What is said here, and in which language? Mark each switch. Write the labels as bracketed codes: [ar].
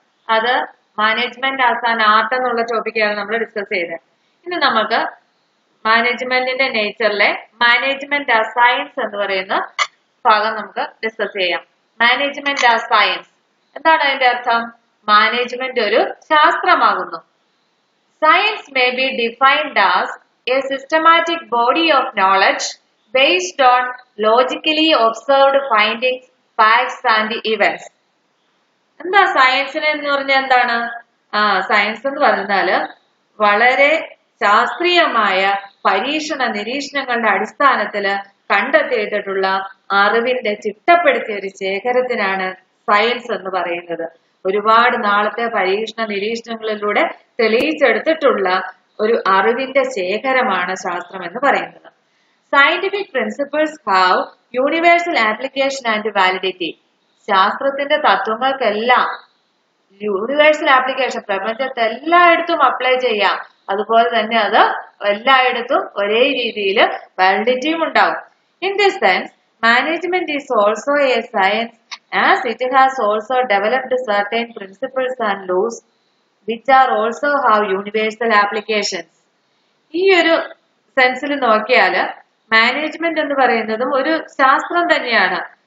[ml] അത് management as an art എന്നുള്ള ടോപ്പിക്കാണ് നമ്മൾ ഡിസ്കസ് ചെയ്തത്. ഇനി നമുക്ക് മാനേജ്മെന്റിന്റെ നേച്ചറിലെ മാനേജ്മെന്റ് ആസ് സയൻസ് എന്ന് പറയുന്ന ഭാഗം നമുക്ക് ഡിസ്കസ് ചെയ്യാം. മാനേജ്മെന്റ് ആസ് സയൻസ് എന്താണ് അതിന്റെ അർത്ഥം? മാനേജ്മെന്റ് ഒരു ശാസ്ത്രമാകുന്നു. [en] Science may be defined as a systematic body of knowledge based on logically observed findings, facts and events. [ml] എന്താ സയൻസിന് എന്ന് പറഞ്ഞാൽ എന്താണ്? സയൻസ് എന്ന് പറഞ്ഞാല് വളരെ ശാസ്ത്രീയമായ പരീക്ഷണ നിരീക്ഷണങ്ങളുടെ അടിസ്ഥാനത്തില് കണ്ടെത്തിയിട്ടുള്ള അറിവിന്റെ ചിട്ടപ്പെടുത്തിയ ഒരു ശേഖരത്തിനാണ് സയൻസ് എന്ന് പറയുന്നത്. ഒരുപാട് നാളത്തെ പരീക്ഷണ നിരീക്ഷണങ്ങളിലൂടെ തെളിയിച്ചെടുത്തിട്ടുള്ള ഒരു അറിവിന്റെ ശേഖരമാണ് ശാസ്ത്രം എന്ന് പറയുന്നത്. [en] Scientific principles have universal application and validity. [ml] ശാസ്ത്രത്തിന്റെ തത്വങ്ങൾക്കെല്ലാം യൂണിവേഴ്സൽ ആപ്ലിക്കേഷൻ, പ്രപഞ്ചത്തെ എല്ലായിടത്തും അപ്ലൈ ചെയ്യാം. അതുപോലെ തന്നെ അത് എല്ലായിടത്തും ഒരേ രീതിയിൽ വാലിഡിറ്റിയും ഉണ്ടാവും. [en] In this sense management is also a science as it has also developed certain principles and laws which are also have universal applications. [ml] ഈ ഒരു സെൻസിൽ നോക്കിയാല് മാനേജ്മെന്റ് എന്ന് പറയുന്നതും ഒരു ശാസ്ത്രം തന്നെയാണ്.